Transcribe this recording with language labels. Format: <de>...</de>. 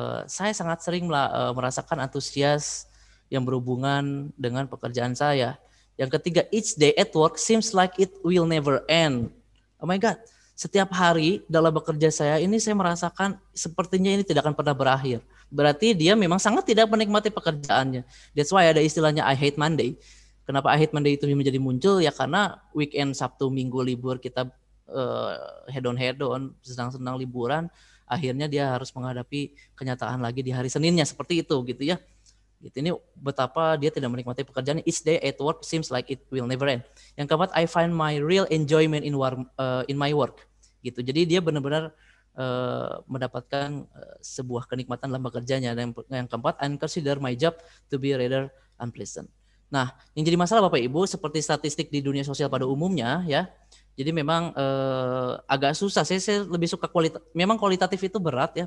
<id>Saya sangat sering merasakan antusias yang berhubungan dengan pekerjaan saya. Yang ketiga,</id> <en>each day at work seems like it will never end. Oh my God,</en> <id>setiap hari dalam bekerja saya ini saya merasakan sepertinya ini tidak akan pernah berakhir. Berarti dia memang sangat tidak menikmati pekerjaannya.</id> <en>That's why</en> <id>ada istilahnya</id> <en>I hate Monday.</en> <id>Kenapa</id> <en>I hate Monday</en> <id>itu menjadi muncul? Ya karena weekend, Sabtu, Minggu libur kita head on, senang-senang liburan. Akhirnya dia harus menghadapi kenyataan lagi di hari Seninnya seperti itu gitu ya. Gitu, ini betapa dia tidak menikmati pekerjaannya.</id> <en>Each day at work seems like it will never end.</en> <id>Yang keempat,</id> <en>I find my real enjoyment in my work.</en> <id>Gitu. Jadi dia benar-benar mendapatkan sebuah kenikmatan dalam bekerjanya. Dan yang keempat,</id> <en>I consider my job to be rather unpleasant.</en> <id>Nah, yang jadi masalah Bapak Ibu, seperti statistik di dunia sosial pada umumnya ya, Jadi memang agak susah. Saya lebih suka memang kualitatif itu berat ya.</id>